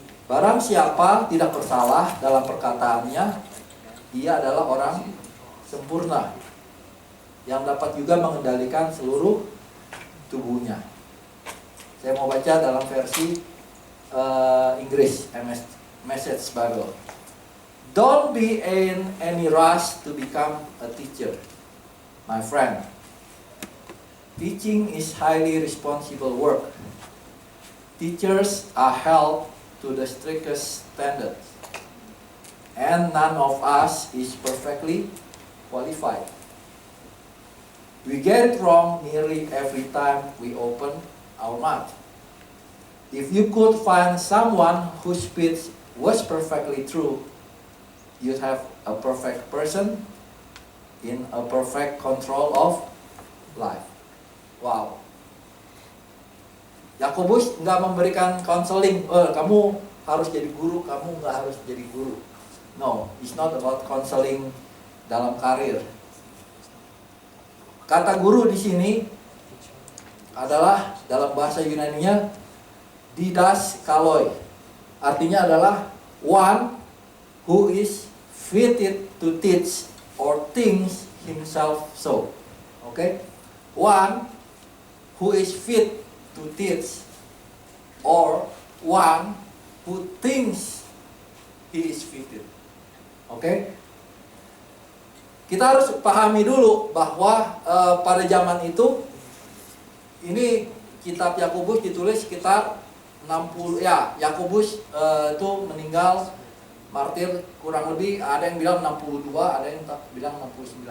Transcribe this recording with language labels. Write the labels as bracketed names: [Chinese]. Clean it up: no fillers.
[Indonesian] Barang siapa tidak bersalah dalam perkataannya, ia adalah orang sempurna, yang dapat juga mengendalikan seluruh tubuhnya. Saya mau baca dalam versi Inggris, Message Bible. [English] Don't be in any rush to become a teacher, my friend. Teaching is highly responsible work. Teachers are held to the strictest standards, and none of us is perfectly qualified. We get it wrong nearly every time we open our mouth. If you could find someone whose speech was perfectly true, you'd have a perfect person in a perfect control of life. Wow. [Indonesian] Yakobus nggak memberikan counseling, kamu harus jadi guru, kamu nggak harus jadi guru. [English] No, it's not about counseling [Indonesian] dalam karir. Kata guru di sini adalah dalam bahasa Yunani-nya didaskalos. Artinya adalah [English] one who is fitted to teach or thinks himself so. Okay? One who is fit to teach or one who thinks he is fitted. [Indonesian] Oke? Kita harus pahami dulu bahwa pada zaman itu ini kitab Yakobus ditulis sekitar 60 ya. Yakobus itu meninggal martir kurang lebih, ada yang bilang 62, ada yang bilang 69.